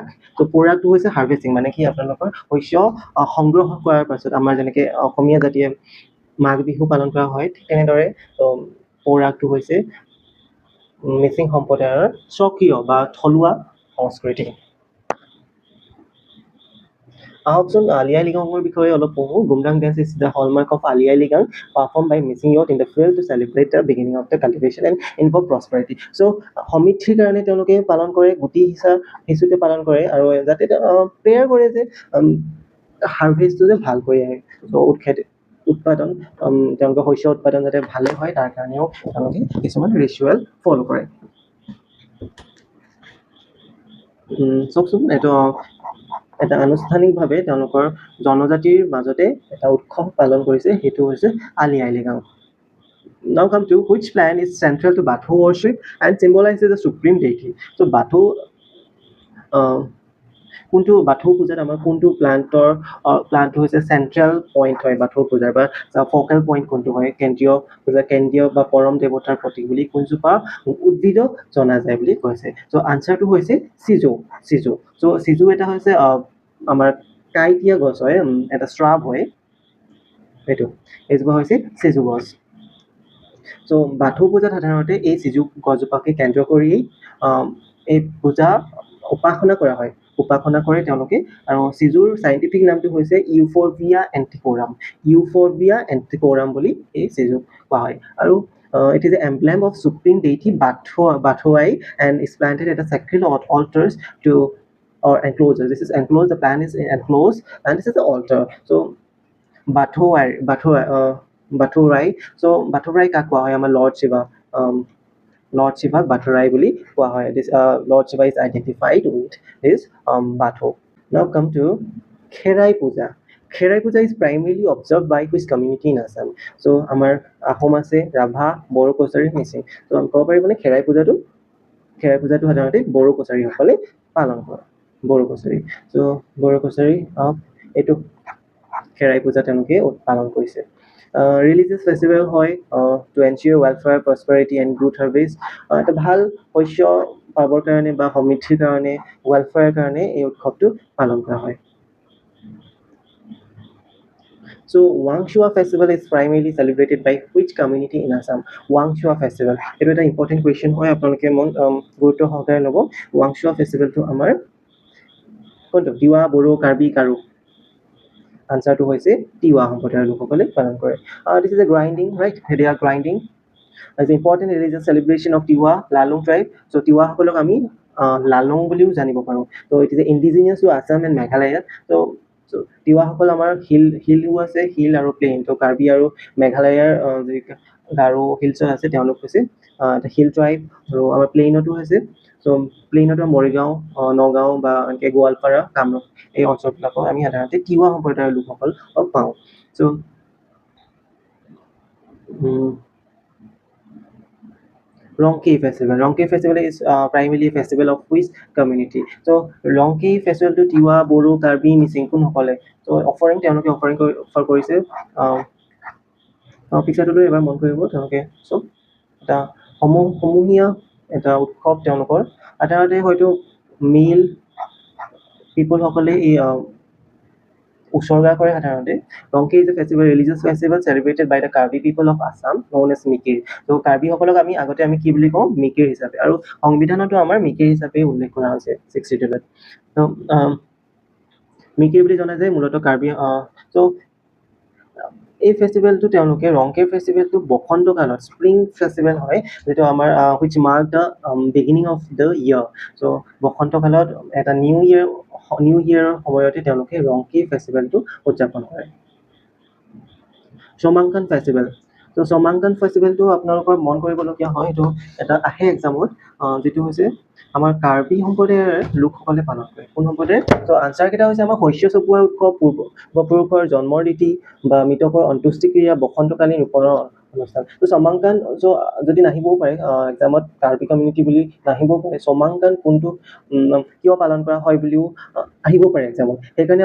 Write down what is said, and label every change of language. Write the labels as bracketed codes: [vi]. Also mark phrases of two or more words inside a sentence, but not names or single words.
[as] ত' পোৰাগটো হৈছে হাৰ্ভেষ্টিং, মানে কি আপোনালোকৰ শস্য সংগ্ৰহ কৰাৰ পাছত আমাৰ যেনেকৈ অসমীয়া জাতিয়ে মাঘ বিহু পালন কৰা হয়, ঠিক তেনেদৰে পোৰাগটো হৈছে মিচিং সম্প্ৰদায়ৰ স্বকীয় বা থলুৱা সংস্কৃতি। আহকচোন আলি আই লৃগাঙৰ বিষয়ে অলপ পঢ়োঁ। [en] Gumrag dance is the hallmark of Ali Ai Ligang, perform by Mising youth in the field to celebrate the beginning of the cultivation and involve prosperity. [as] চ' সমৃদ্ধিৰ কাৰণে তেওঁলোকে পালন কৰে, গুটি সিঁচোতে পালন কৰে, আৰু যাতে প্ৰেয়াৰ কৰে যে হাৰ্ভেষ্টটো যে ভালকৈ আহে। চ' উৎপাদন তেওঁলোকৰ শস্য উৎপাদন যাতে ভালে হয়, তাৰ কাৰণেও তেওঁলোকে কিছুমান [en] ritual follow' [as] কৰে। চাওকচোন, এইটো এটা আনুষ্ঠানিকভাৱে তেওঁলোকৰ জনজাতিৰ মাজতে এটা উৎসৱ পালন কৰিছে, সেইটো হৈছে আলি আই লৃগাং। [en] Now come to which plant is central to Batho worship and symbolizes the supreme deity? [as] So Batho কোনটো বাথৌ পূজাত আমাৰ কোনটো প্লান্টটো হৈছে [en] central point [as] হয় বাথৌ পূজাৰ, বা [en] focal point [as] কোনটো হয়, কেন্দ্ৰীয় বা পৰম দেৱতাৰ প্ৰতীক বুলি কোনজোপা উদ্ভিদক জনা যায় বুলি কৈছে? চ' আনচাৰটো হৈছে চিজু। চ' চিজু এটা হৈছে আমাৰ কাঁইটীয়া গছ হয়, এটা শ্ৰাব হয়, এইজোপা হৈছে চিজু গছ। চ' বাথৌ পূজাত সাধাৰণতে এই চিজু গছজোপাকে কেন্দ্ৰ কৰি এই পূজা উপাসনা কৰা হয়, উপাসনা কৰে তেওঁলোকে। আৰু চিজুৰ চাইণ্টিফিক নামটো হৈছে ইউফৰবিয়া এণ্টিকোৰাম বুলি এই চিজুক কোৱা হয়। [en] আৰু it is the emblem of supreme deity Bathoi and is planted at the sacred altars or enclosures. This is enclosed, the plant is enclosed, and this is the altar. So Bathorai. [as] So Bathorai কাক কোৱা হয়? আমাৰ Lord Shiva Bathorai বুলি কোৱা হয়. [en] This Lord Shiva is identified with this Batho. Now come to Kherai Puja. Kherai Puja is primarily observed by which community in Assam? [as] So আমাৰ আহোম আছে, ৰাভা, বড়ো, কছাৰী, মিচিং। ত' আমি ক'ব পাৰিবনে খেৰাই পূজাটো সাধাৰণতে বড়ো কছাৰীসকলে পালন কৰে, বড়ো কছাৰী। চ' বড়ো কছাৰী এইটো খেৰাই পূজা তেওঁলোকে পালন কৰিছে। [en] religious festival হয় to ensure welfare, prosperity and good harvest. [as] এটা ভাল শস্য পাবৰ কাৰণে বা সমৃদ্ধিৰ কাৰণে ৱেলফেয়াৰ কাৰণে এই উৎসৱটো পালন কৰা হয় [en] So Wangchua festival is primarily celebrated by which community in Assam? Wangchua festival. It is an important question. [as] Why আপোনালোকে মন গুৰুত্ব সহকাৰে ল'ব Wangchua festival to আমাৰ কোনটো তিৱা বড়ো কাৰ্বি কাৰু আনসাৰটো হৈছে তিৱা সম্প্ৰদায়ৰ লোকসকলে পালন কৰে [en] This is a grinding right they are grinding as an important religious celebration of Tiwa Lalong tribe [as] so Tiwa সকলক আমি Lalong বুলিও জানিব পাৰো [en] so it is indigenous to Assam and Meghalaya [as] so তিৱা সকল আমাৰ হিলও আছে হিল আৰু প্লেইন তো কাৰ্বি আৰু মেঘালয়ৰ গাৰো হিলছ আছে তেওঁলোক হৈছে এটা [en] hill tribe [as] আৰু আমাৰ প্লেইনতো আছে so প্লেইনতো মৰিগাঁও নগাঁও বা এনেকৈ গোৱালপাৰা কামৰূপ এই অঞ্চলবিলাকক আমি সাধাৰণতে তিৱা সম্প্ৰদায়ৰ লোকসকল পাওঁ so [en] Ronkei festival is primarily a festival of which community so Ronkei festival to Tiwa Boru Karbi Mising [as] কোন সকলে [en] so offering [as] তেওঁলোকে offer কৰিছে পিছতো এবাৰ মন কৰিব তেওঁলোকে so এটা সমূহীয়া এটা উৎসৱ তেওঁলোকৰ সাধাৰণতে হয়তো [en] male people [as] সকলে এই উৎসৰ্গা কৰে সাধাৰণতে [en] Ronkei is a festival religious festival celebrated by the Karbi people of Assam known as Mikir [as] so কাৰ্বি সকলক আমি আগতে আমি কি বুলি কওঁ মিকিৰ হিচাপে আৰু সংবিধানতো আমাৰ মিকিৰ হিচাপে উল্লেখ কৰা হৈছে 62 ত so মিকিৰ বুলি জনা যায় মূলত কাৰ্বি so এই ফেষ্টিভেলটো তেওঁলোকে Ronkei ফেষ্টিভেলটো বসন্ত কালত [en] spring festival [as] হয় যেটো আমাৰ [en] which mark the beginning of the year [as] so বসন্ত কালত এটা [en] new year [as] সময়তে তেওঁলোকে Ronkei ফেষ্টিভেলটো উদযাপন কৰে Somankan festival so Somankan festival to আপোনালোকৰ মন কৰিবলগীয়া হয় এটো এটা আহে এক্সামত যেটো হৈছে আমাৰ কাৰ্বি সম্প্ৰদায়ৰ লোকসকলে পালন কৰে কোন সম্প্ৰদায় তো আনসাৰ কেইটা হৈছে আমাৰ শস্য চপোৱাৰ উৎসৱ পূৰ্বপুৰুষৰ জন্মৰ ৰীতি বা মৃতকৰ অন্ত্যেষ্টি ক্ৰিয়া বসন্তকালীন ৰূপণৰ অনুষ্ঠান তো Somankan so যদি নাহিবও পাৰে এক্সামত কাৰ্বি কমিউনিটি বুলি নাহিবও পাৰে Somankan কোনটো কিয় পালন কৰা হয় বুলিও আহিব পাৰে এক্সামত সেইকাৰণে